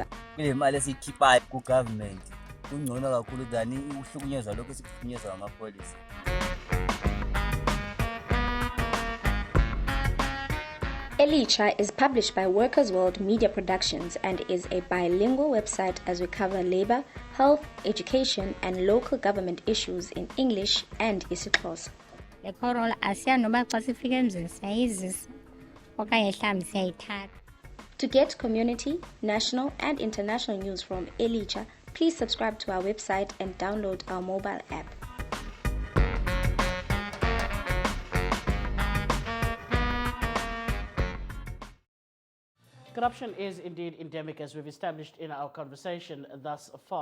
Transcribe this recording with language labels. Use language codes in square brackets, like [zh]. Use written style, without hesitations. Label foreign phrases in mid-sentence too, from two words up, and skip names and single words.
[zu] Imali esiyikhiphayo ku-government kungcono kakhulu than ukuhlukunyezwa lokhu esikuhlukunyezwa ngamapolisa. [en] Elicha is published by Workers World Media Productions and is a bilingual website as we cover labor, health, education, and local government issues in English and isiXhosa. [xh] Le corolla asiya noba xa sifika emzini siyayizisa okanye mhlawumbi siyayithatha. [en] To get community, national, and international news from Elicha, please subscribe to our website and download our mobile app. Corruption is indeed endemic, as we've established in our conversation thus far.